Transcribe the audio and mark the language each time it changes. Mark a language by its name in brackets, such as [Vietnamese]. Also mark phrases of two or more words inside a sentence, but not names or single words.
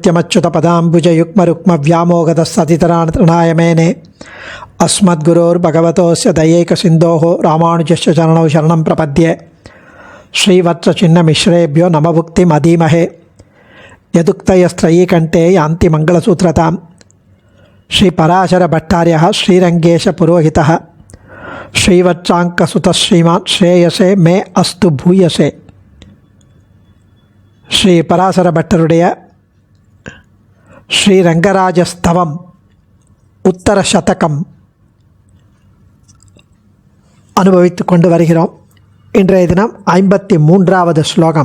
[Sanskrit] नित्यमच्युतपदाम्बुजयुग्मरुक्मव्यामोहतस्ततितराणतृणाय मेने अस्मद्गुरोर्भगवतोऽस्य दयैकसिन्धोः रामानुजस्य चरणौ शरणं प्रपद्ये श्रीवत्सचिन्नमिश्रेभ्यो नमभुक्तिमधीमहे यदुक्तयस्त्रयीकण्ठे यान्ति मङ्गलसूत्रतां श्रीपराशरभट्टार्यः श्रीरङ्गेशपुरोहितः श्रीवत्साङ्कसुतः श्रीमान् श्रेयसे मे अस्तु भूयसे. [Tamil] ஸ்ரீ பராசர பட்டருடைய ஸ்ரீரங்கராஜஸ்தவம் உத்தர சதகம் அனுபவித்து கொண்டு வருகிறோம். இன்றைய தினம் 53வது ஸ்லோகம்.